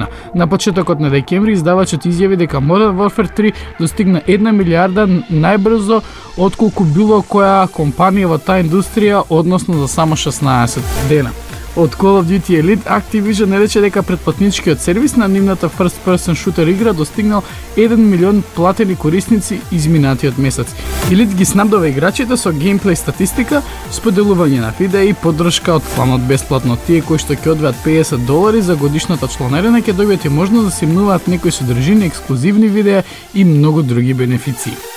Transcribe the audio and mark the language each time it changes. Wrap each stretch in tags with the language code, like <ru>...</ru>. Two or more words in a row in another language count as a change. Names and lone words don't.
<mk>На почетокот на декември издавачот изјави дека Modern Warfare 3 достигна 1 милијарда најбрзо отколку било која компанија во таа индустрија, односно за само 16 дена. Од Call of Duty Elite, Activision рече дека претплатничкиот сервис на нивната</mk> <en>first person shooter</en> <mk>игра достигнал 1 милион платени корисници изминатиот месец. Elite ги снабдува играчите со геймплей статистика, споделување на видеа и поддршка од кланот бесплатно. Тие кои што ќе одвојат $50 за годишната чланарина ќе добијат и можност да симнуваат некои содржини, ексклузивни видеа и многу други бенефиции.</mk>